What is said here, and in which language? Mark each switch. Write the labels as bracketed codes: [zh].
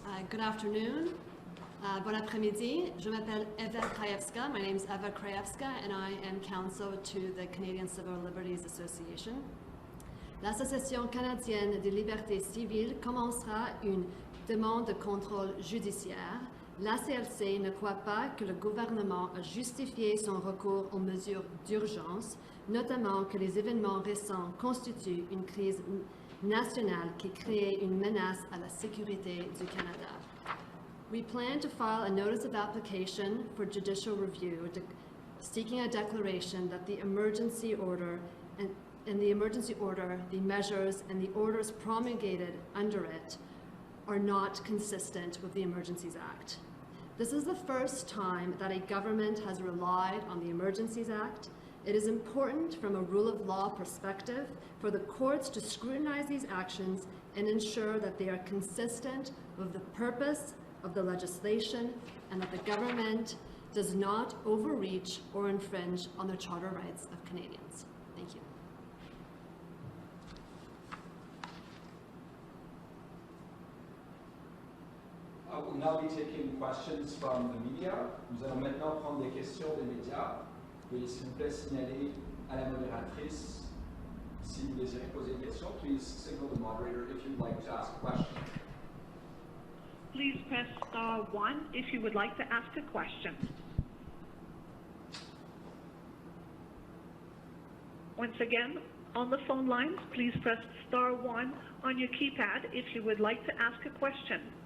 [en] Good afternoon. [fr] Bon après-midi. Je m'appelle Krajewska. [en] My name is Eva Krajewska, and I am counsel to the Canadian Civil Liberties Association. [fr] L'Association canadienne des libertés civiles commencera une demande de contrôle judiciaire. L'ACLC ne croit pas que le gouvernement a justifié son recours aux mesures d'urgence, notamment que les événements récents constituent une crise nationale qui crée une menace à la sécurité du Canada. [en] We plan to file a notice of application for judicial review seeking a declaration that the emergency order and in the emergency order, the measures and the orders promulgated under it are not consistent with the Emergencies Act. This is the first time that a government has relied on the Emergencies Act. It is important from a rule of law perspective for the courts to scrutinize these actions and ensure that they are consistent with the purpose of the legislation and that the government does not overreach or infringe on the charter rights of Canadians. Thank you. We'll now be taking questions from the media. [fr] Nous allons maintenant prendre des questions des médias. Veuillez s'il vous plaît signaler à la modératrice si vous désirez poser une question. [en] Please signal the moderator if you'd like to ask a question. Please press star 1 if you would like to ask a question. Once again, on the phone lines, please press star 1 on your keypad if you would like to ask a question.